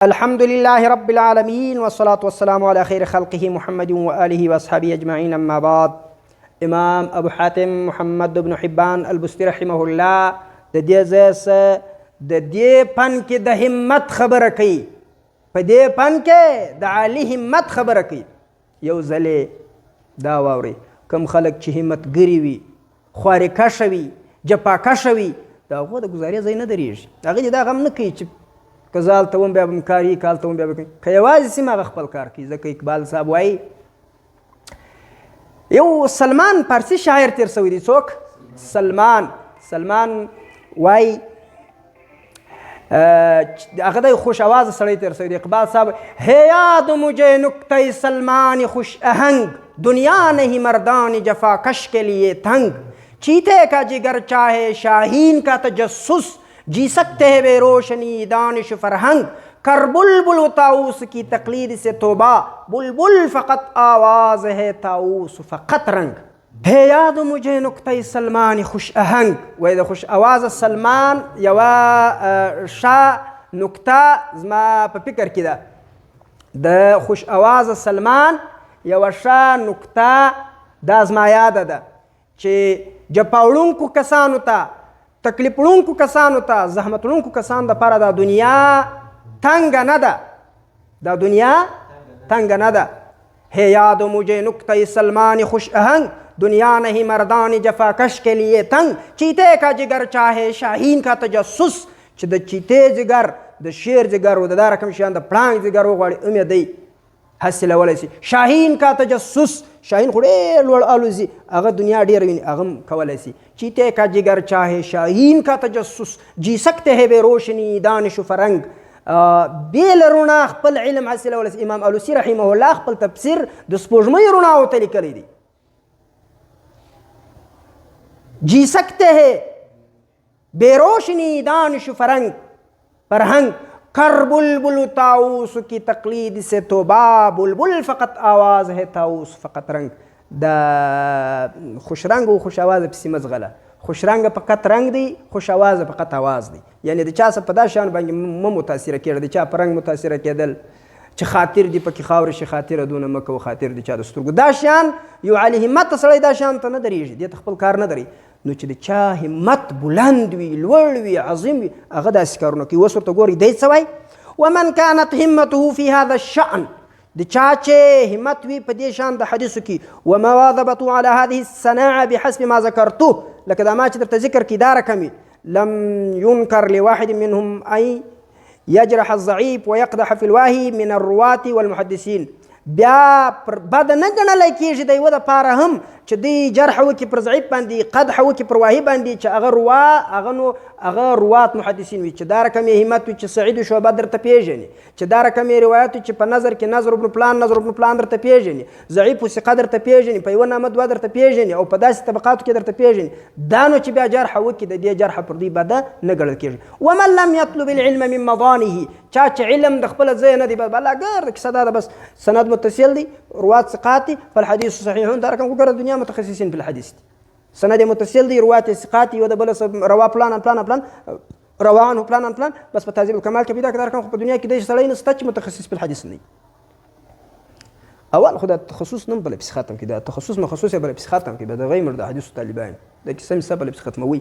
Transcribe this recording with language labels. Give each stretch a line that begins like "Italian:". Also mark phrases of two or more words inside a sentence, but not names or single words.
Arabic: الحمد لله رب العالمين والصلاة والسلام على خير خلقه محمد وآله وأصحابه أجمعين. أما بعد،
Pashto: امام ابو حاتم محمد بن حبان البستي
Arabic: رحمه الله
Pashto: د دې ځای د دې پن کې د همت خبره کوي، په دې پن کې د عالي همت خبره کوي. یو ځلې دا واورئ، کوم خلک چې همتګري وي، خوارکشه وي، جفاکشه وي، د هغو د ګزارې ځای نه درېږي. هغه دې دا غم نه کوي چې که زه هلته وم بیا به م کار وي، که هلته وم بیا به کوي. که یوازې سیمه هغه خپل کار کوي. ځکه اقبال صاحب وایي یو سلمان پارسی شاعر تیر سوی دی. څوک؟ سلمان وایي هغه دی خوش آوازه سړی تیر سوی دی.
Urdu: اقبال صاحب ہے یاد مجھے نکتہ سلمان خوش آہنگ، دنیا نہیں مردان جفاکش کے لیے تنگ، چیتے کا جگر چاہے شاہین کا تجسس، جی سکتے ہیں بے روشنی دانش فرہنگ، کر بلبل و طاؤس کی تقلید سے توبہ، بلبل فقط آواز ہے طاؤس فقط رنگ. ہے یاد مجھے نکتہ سلمان خوش آہنگ،
Pashto: وای د خوش آواز سلمان یوه ښه نکته زما په فکر کې ده. د خوش آواز سلمان یوه ښه نکته دا زما یاده ده چې جپاوړونکو کسانو ته، تکلیف وړونکو کسانو ته، زحمت وړونکو کسانو دپاره دا دنیا تنگه نه ده. دا دنیا تنگه نه ده.
Urdu: ہے یاد مجھے نکتہ سلمان خوش آہنگ، دنیا نہیں مردان جفاکش کے لیے تنگ، چیتے کا جگر چاہے شاہین کا تجسس،
Pashto: چې د چیتې جگر، د شیر جگر و د دا رقم شیان د پړانګ جگر وغواړي ام یې دی حاصلولی شي.
Urdu: شاهین کا تجسس،
Pashto: شاهین خو ډېر لوړ الوزي، هغه دنیا ډېر ویني، هغه هم کولی شي.
Urdu: چیتے کا جگر چاہے شاهین کا تجسس، جی سکتے ہے بے روشنی دانش و فرنگ،
Pashto: بې له رڼا خپل علم حاصلولی شي. امام الوسي
Arabic: رحمه الله
Pashto: خپل تفسیر د سپوږمۍ رڼاو ته لیکلی دی.
Urdu: جی سکتے ہیں بے روشنی دانش و فرہنگ، کر بلبل طاؤس کی تقلید سے توبہ، بلبل فقط آواز ہے طاؤس فقط رنگ.
Pashto: د خوش رنگ و خوش آواز پسې مزغله. خوش رنگ فقط رنگ دی، خوش آواز فقط آواز دی. یعنی د چا څه په دا شیان باندې مه متاثره کېږه، د چا په رنګ متاثره کېدل چې خاطر دې پکې خاورې شي، خاطره دونه مه کوه، خاطر د چا د سترګو. دا شیان یو عالي همته سړی دا شیان ته نه درېږي، دې ته خپل کار نه دري. نو چې د چا همت بلند وي، لوړ وي، عظیم وي، هغه داسې کارونه کوي. اوس ورته ګورئ دی څه وایي؟
Arabic: ومن كانت همته في هذا الشأن،
Pashto: د چا چې همت وي په دې شان د حدیثو کې،
Arabic: ومواظبته على هذه الصناعة بحسب ما ذكرته،
Pashto: لکه دا ما چې درته ذکر کړي دا رقم وي،
Arabic: لم ينكر لواحد منهم أن يجرح الضعيف ويقدح في الواهي من الرواة والمحدثين.
Pashto: بیا بد نه ګڼلی کېږي د یوه دپاره هم چې دوی جرح وکړي پر ضعیف باندې، قدح وکړي پر واهي باندې، چې هغه روا، هغه نو هغه روات محدثین وي، چې دا رقم یې همت وي چې سعید و شعبه درته پېژني، چې دا رقم یې روایت وي چې په نظر کې نظر ابن پلان درته پېژني، ضعیف و ثقه درته پېژني، په یوه نامه دوه درته پېژني، او په داسې طبقاتو کې درته پېژني. دا نو چې بیا جرح وکړي، د دې جرح پر دوی بده نه ګڼل کېږي.
Arabic: ومن لم يطلب العلم من مضانه،
Pashto: چا چې علم د خپله ځایه نه دی، بلاګر د کیسه دا ده، بس سند متصل دی، روات ثقات دي،
Arabic: فالحديث صحيحون.
Pashto: دا رقم وګوره، دنیا متخصصین
Arabic: في الحديث
Pashto: دي، سند متصل دی، روات ثقات یو د بل روا پلان روا عنه پلان، بس په تهذیب الکمال کې پیدا کړه. دا رقم خو په دنیا کې داسې سړی نشته چې متخصص په الحدیث نه وي. اول خو دا تخصص نه بله پسې ختم کړي، دا تخصص مخصوص یې بله پسې ختم کړي، د غیر د حدیثو طالبان دا کیسه مې سه بله پسې ختموي.